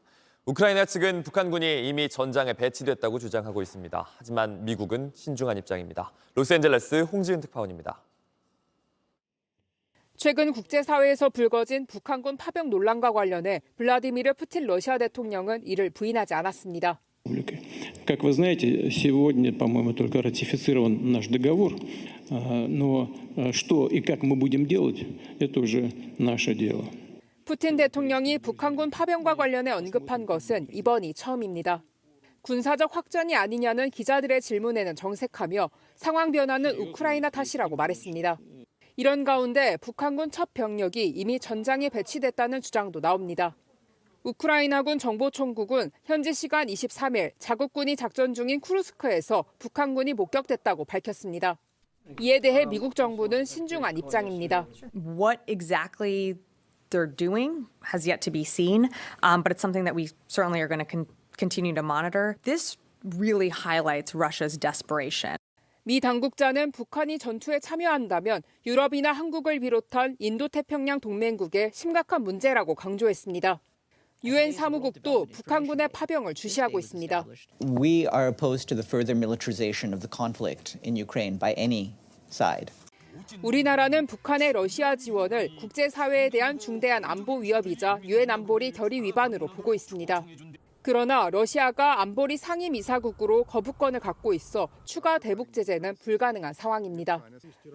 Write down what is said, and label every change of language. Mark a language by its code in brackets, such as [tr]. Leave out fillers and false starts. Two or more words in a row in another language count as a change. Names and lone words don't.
[ko] 우크라이나 측은 북한군이 이미 전장에 배치됐다고 주장하고 있습니다. 하지만 미국은 신중한 입장입니다. 로스앤젤레스 홍지은 특파원입니다. 최근 국제사회에서 불거진 북한군 파병 논란과 관련해 블라디미르 푸틴 러시아 대통령은 이를 부인하지 않았습니다. [ru] Как вы знаете, сегодня, по-моему, только ратифицирован наш договор, но что и как мы будем делать, это уже наше дело. [ko] 푸틴 대통령이 북한군 파병과 관련해 언급한 것은 이번이 처음입니다. 군사적 확전이 아니냐는 기자들의 질문에는 정색하며 상황 변화는 우크라이나 탓이라고 말했습니다. 이런 가운데 북한군 첫 병력이 이미 전장에 배치됐다는 주장도 나옵니다. 우크라이나군 정보총국은 현지 시간 23일 자국군이 작전 중인 쿠르스크에서 북한군이 목격됐다고 밝혔습니다. 이에 대해 미국 정부는 신중한 입장입니다. [en] What exactly they're doing has yet to be seen, but it's something that we certainly are going to continue to monitor. This really highlights Russia's desperation. [ko] 미 당국자는 북한이 전투에 참여한다면 유럽이나 한국을 비롯한 인도태평양 동맹국의 심각한 문제라고 강조했습니다. 유엔 사무국도 북한군의 파병을 주시하고 있습니다. [en] We are opposed to the further militarization of the conflict in Ukraine by any side. [ko] 우리나라는 북한의 러시아 지원을 국제사회에 대한 중대한 안보 위협이자 유엔 안보리 결의 위반으로 보고 있습니다. 그러나 러시아가 안보리 상임이사국으로 거부권을 갖고 있어 추가 대북 제재는 불가능한 상황입니다.